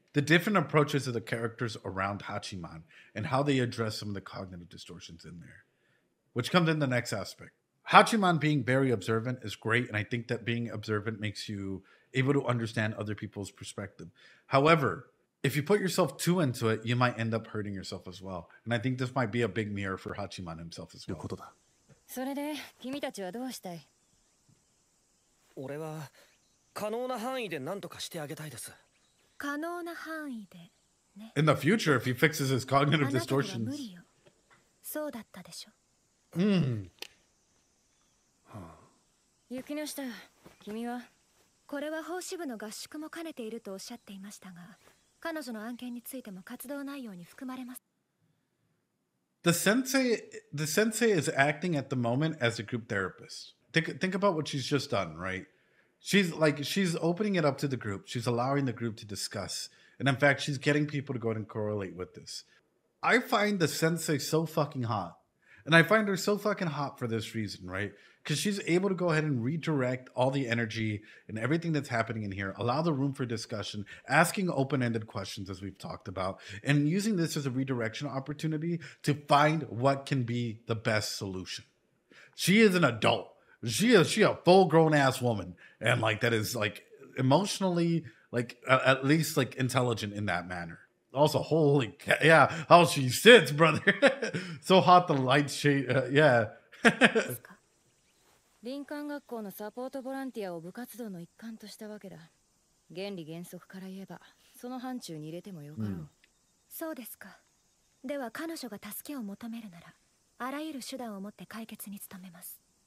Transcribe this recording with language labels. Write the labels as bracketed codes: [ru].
[en] The different approaches of the characters around Hachiman and how they address some of the cognitive distortions in there. Which comes in the next aspect. Hachiman being very observant is great, and I think that being observant makes you able to understand other people's perspective. However, if you put yourself too into it, you might end up hurting yourself as well. And I think this might be a big mirror for Hachiman himself as well. [ja] それで君たちはどうしたい？俺は可能な範囲で何とかしてあげたいです。可能な範囲でね。 [en] In the future, if he fixes his cognitive [ja] あなたは無 [en] distortions. [ja] 理よ。そうだったでしょ。雪の下、君は？これは法支部の合宿も兼ねているとおっしゃっていましたが、彼女の案件についても活動内容に含まれます。 [en] The sensei is acting at the moment as a group therapist. Think about what she's just done, right? She's opening it up to the group. She's allowing the group to discuss. And in fact, she's getting people to go ahead and correlate with this. I find the sensei so fucking hot. And I find her so fucking hot for this reason, right? Because she's able to go ahead and redirect all the energy and everything that's happening in here, allow the room for discussion, asking open-ended questions as we've talked about, and using this as a redirection opportunity to find what can be the best solution. She is an adult. She a full-grown ass woman, and like that is like emotionally, like at least like intelligent in that manner. Also, holy yeah, how she sits, brother. So hot the lights shade. Yeah. [ja] 林間学校のサポートボランティアを部活動の一環としたわけだ。原理原則から言えばその範疇に入れてもよかろう。そうですか。では彼女が助けを求めるなら、あらゆる手段を持って解決に努めます。